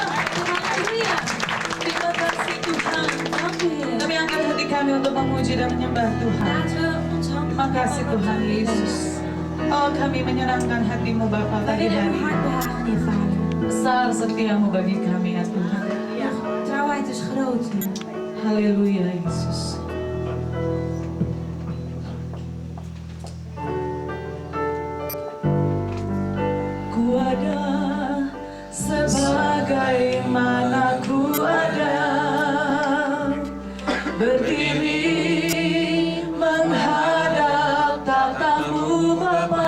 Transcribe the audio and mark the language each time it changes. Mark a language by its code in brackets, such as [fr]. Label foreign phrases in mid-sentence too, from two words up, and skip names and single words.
[id] Terima kasih Tuhan. Kami angkat hati kami untuk memuji dan menyembah Tuhan. Terima kasih Tuhan Yesus. Oh, kami menyerahkan hati-Mu Bapa pagi hari ini. Besar setiamu bagi kami ya Tuhan. [nl] Trouwheid is groot. [id] Haleluya Yesus. Ku ada sebagaimana ku ada, berdiri menghadap tatamu Bapa.